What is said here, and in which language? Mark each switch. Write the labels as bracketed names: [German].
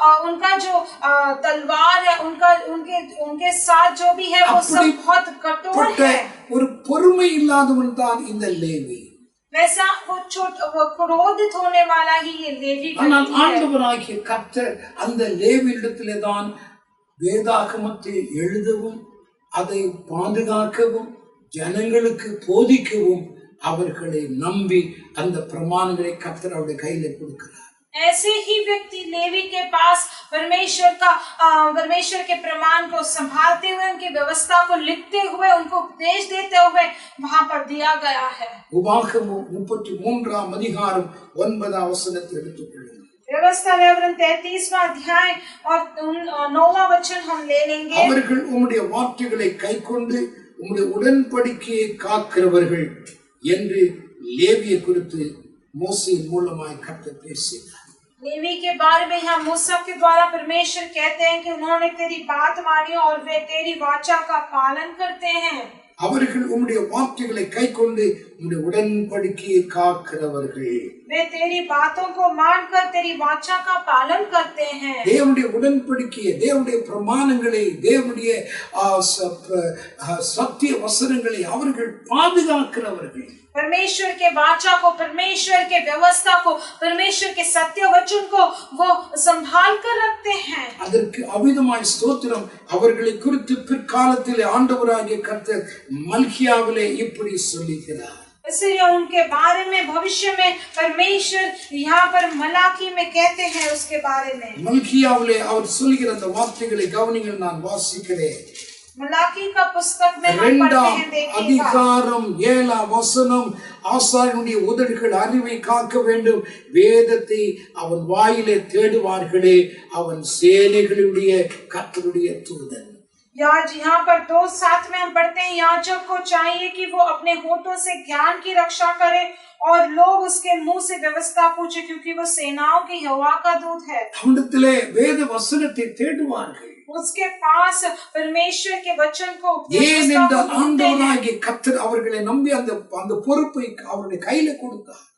[Hindi] उनका जो तलवार है, उनके साथ जो भी है वो सब बहुत कठोर है। [Tamil] ஒரு பொறுமை இல்லாதவன் தான் இந்த லேவி. [Hindi] वैसा वो क्रोधित होने वाला ही ये लेवी [Tamil] ஆனால் [Hindi] व्यक्ति है। [Tamil] ஆண்டவராகிய கர்த்தர் அந்த லேவியிடத்திலே தான் வேதாகமத்தை எழுதவும் அதை பாதுகாக்கவும் ஜனங்களுக்கு போதிக்கவும் அவர்களை நம்பி அந்த பிரமாணங்களை கர்த்தர் அவருடைய கையில கொடுக்கிறார். [Hindi] ऐसे ही व्यक्ति लेवी के पास परमेश्वर के प्रमाण को संभालते हुए, उनकी व्यवस्था को लिखते हुए, उनको उपदेश देते हुए वहां पर दिया गया है। [Tamil] உபாகமம் 33ஆம் அதிகாரம் 9ஆம் வசனத்தை எடுத்துக்கொள்ளுங்கள். [Hindi] व्यवस्था विवरण 33वां अध्याय और 9वां वचन हम ले लेंगे। [Tamil] அவர்கள் உம்முடைய வார்த்தைகளை கைக்கொண்டு உம்முடைய உடன்படிக்கையை காக்கிறவர்கள் என்று லேவியை குறித்து மோசேயின் மூலமாய் கர்த்தர் பேசினார். [Hindi] लेवी के बारे में यहाँ मूसा के द्वारा परमेश्वर कहते हैं कि उन्होंने तेरी बात मानी और वे तेरी वाचा का पालन करते हैं। [Tamil] அவர்கள் உம்முடைய வார்த்தைகளை கைக்கொண்டு உம்முடைய உடன்படிக்கையை காக்கிறவர்கள். [Hindi] वे तेरी बातों को मानकर तेरी वाचा का पालन करते हैं। [Tamil] தேவனுடைய உடன்படிக்கையை, தேவனுடைய பிரமாணங்களை, தேவனுடைய சத்திய வசனங்களை அவர்கள் பாதுகாக்கிறவர்கள். [Hindi] परमेश्वर के वाचा को, परमेश्वर के व्यवस्था को, परमेश्वर के सत्य वचन को वो संभाल कर रखते हैं। [Tamil] அதற்கு அவிதமாய் ஸ்தோத்திரம். அவர்களை குறித்து பிற்காலத்திலே ஆண்டவராகிய கர்த்தர் மல்கியாவிலே இப்படி சொல்லுகிறார். [Hindi] इसलिए उनके बारे में भविष्य में परमेश्वर यहाँ पर मलाकी में कहते हैं उसके बारे में। [Tamil] மல்கியாவிலே அவர் சொல்லுகிற அந்த வார்த்தைகளை கவனிங்கள், நான் வாசிக்கிறேன். [Hindi] मलाकी का पुस्तक में हम पढ़ते हैं, देखिएगा। [Tamil] அதிகாரம் 7ஆம் வசனம், ஆசாரியனுடைய உதடுகள் அறிவை காக்க வேண்டும், வேதத்தை அவன் வாயிலே தேடுவார்களே, அவன் சேனைகளுடைய கர்த்தருடைய தூதன். [Hindi] यहाँ पर 2:7 में हम पढ़ते हैं, याजक को चाहिए कि वो अपने होठों से ज्ञान की रक्षा करे और लोग उसके मुंह से व्यवस्था पूछे, क्योंकि वो सेनाओं की यहोवा का दूत है। [Tamil] அவனிடத்திலே வேத வசனத்தை தேடுவார்கள். [Hindi] उसके पास परमेश्वर के वचन को [Tamil] ஏனென்றால் ஆண்டவராகிய கர்த்தர் அவர்களை நம்பி அந்த பொறுப்பை அவருடைய கையில கொடுத்தார்.